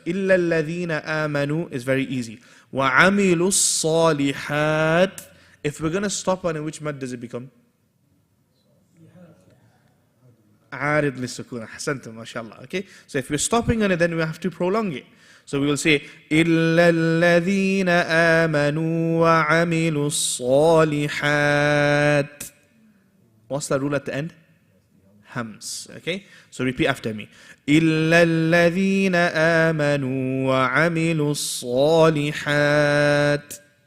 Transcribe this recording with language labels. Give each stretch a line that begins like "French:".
Arabic: إِلَّا الَّذِينَ آمَنُوا
English: is very easy.
Arabic: وَعَمِلُوا الصَّالِحَاتِ.
English: If we're going to stop on it, which mad does it become?
Arabic: عارض للسكون. أحسنتم. MashaAllah. Okay?
English: So if we're stopping on it, then we have to prolong it. So we will say,
Arabic: إِلَّا الَّذِينَ آمَنُوا وَعَمِلُوا الصَّالِحَاتِ.
English: What's the rule at the end? Hams. Okay? So repeat after me.
Arabic: إِلَّا الَّذِينَ آمَنُوا وَعَمِلُوا الصَّالِحَاتِ.